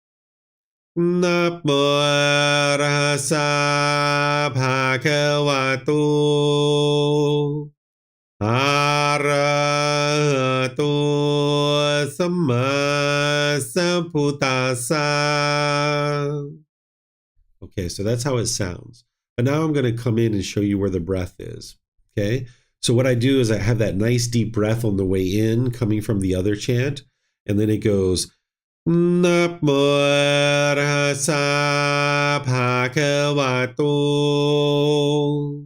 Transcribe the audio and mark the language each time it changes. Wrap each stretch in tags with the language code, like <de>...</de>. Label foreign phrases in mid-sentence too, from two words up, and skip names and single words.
<pi>Namo Arahasa Bhagavato Arahato Samma Sambuddhassa.</pi> <en>Okay, so that's how it sounds. But now I'm going to come in and show you where the breath is. Okay, so what I do is I have that nice deep breath on the way in coming from the other chant, and then it goes</en> <pi>Namo Arahasa Bhagavato.</pi>